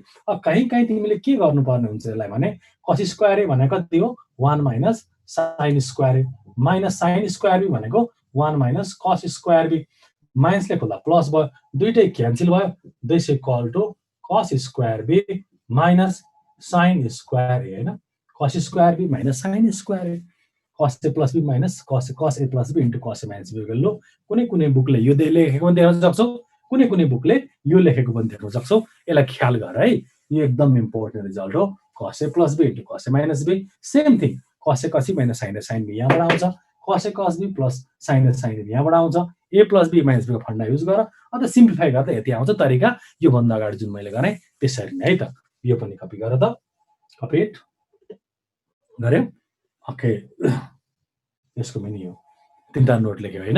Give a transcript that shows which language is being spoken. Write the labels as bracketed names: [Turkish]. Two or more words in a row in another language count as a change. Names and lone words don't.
[Nepali] अब कहीँ तिमीले के गर्नुपर्ने हुन्छ यसलाई भने, [English] cos square a [Nepali] भनेको कति हो? [English] 1 minus sin square a minus sin square b भनेको 1 minus cos square b. [Nepali] माइनसले खोल्दा प्लस भयो, दुईटै क्यान्सल भयो। [English] this equal to cos square b minus sin square a हैन, cos square b minus sin square a. cos a + b minus cos a + b into cos a - b value [Nepali] कुनै बुकले यो लेखेको पनि देख्न सक्छौ, कुनै बुकले यो लेखेको पनि देख्न सक्छौ। यसलाई ख्याल गर है, यो एकदम [English] important result [Nepali] हो। [English] cos a + b into cos a - b same thing, cos a cos b minus sin a sin b [Nepali] यहाँबाट आउँछ, [English] cos a cos b plus sin a sin b [Nepali] यहाँबाट आउँछ। a + b - b को फन्डा युज गर, अन्त सिम्प्लिफाई गर्दा यति आउँछ तरिका। यो भन्दा अगाडि जुन मैले गरे त्यसरी नै है त। यो पनि कपी गर त, [English] copy it [Nepali] गर्यौ। ओके, यसको पनि यो तीनटा नोट लेख्यो हैन।